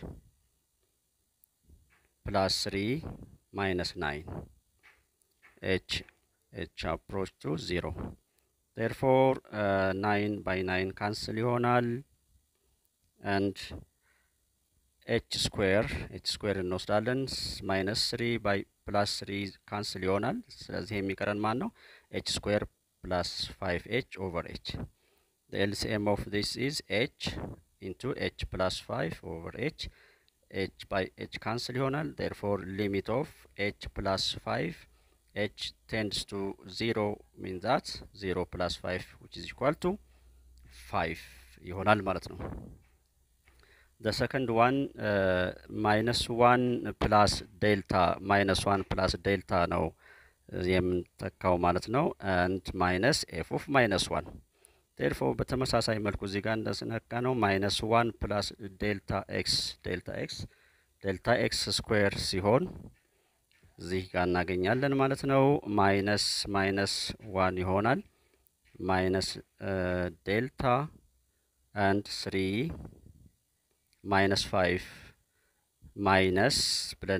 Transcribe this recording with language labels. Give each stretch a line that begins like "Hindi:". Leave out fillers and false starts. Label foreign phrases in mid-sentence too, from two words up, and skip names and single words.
English: plus 3 minus 9 h approach to 0 therefore 9 by 9 cancel ይሆናል and h square እንወስዳለን minus 3 by plus 3 cancel ይሆናል
Amharic: ስለዚህ የሚቀረን ማን ነው
English: h square plus 5h over h the LCM of this is h into h plus 5 over h by h cancel ይሆናል therefore limit of h plus 5 h tends to 0 means that 0 plus 5 which is equal to 5
Amharic: ይሆናል ማለት ነው
English: the second one minus 1 plus delta
Amharic: ነው የምንተካው ማለት ነው
English: and minus f of minus 1 therefore
Amharic: በተመሳሳይ መልኩ እዚህ ጋር እንደስነካ ነው
English: minus 1 plus delta x square
Amharic: ሲሆን እዚህ ጋር እናገኛለን ማለት ነው
English: minus 1 ይሆናል minus delta and 3 minus 5 minus ብለን